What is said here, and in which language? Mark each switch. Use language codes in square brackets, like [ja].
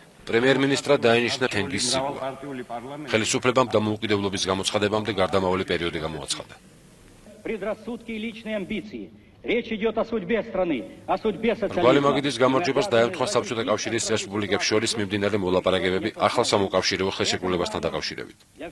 [ka] პრემიერ-მინისტრად დაინიშნა თენგიზ სიგვა. ხელისუფლებამ დამოუკიდებლობის გამოცხადებამდე გარდამავალი პერიოდი გამოაცხადა. [ru] Предрассудки и личные амбиции. Речь идет о судьбе страны, о судьбе социализма. [ka] რგვალი მაგიდის გამარჯვებას დაემთხვა საბჭოთა კავშირის რესპუბლიკებს შორის მიმდინარე მოლაპარაკებები ახალ სამოუკავშირეო ხელშეკრულებასთან დაკავშირებით.